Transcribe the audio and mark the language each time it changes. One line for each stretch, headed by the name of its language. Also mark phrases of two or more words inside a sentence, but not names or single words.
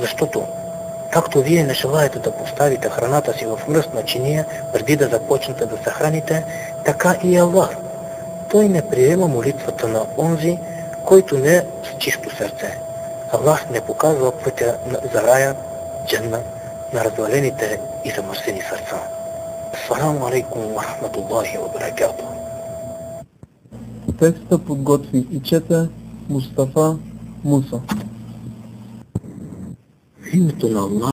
Bulgarian: Защото Както вие не желаете да поставите храната си в мръсна чиния, преди да започнете да се храните, така и Аллах. Той не приема молитвата на онзи, който не е с чисто сърце. Аллах не показва пътя за рая, дженна, на развалените и замърсени сърца.
Arabic: السلام عليكم ورحمة الله وبركاته.
Bulgarian: Текста подготви и чете Мустафа Муса. В името на Аллах,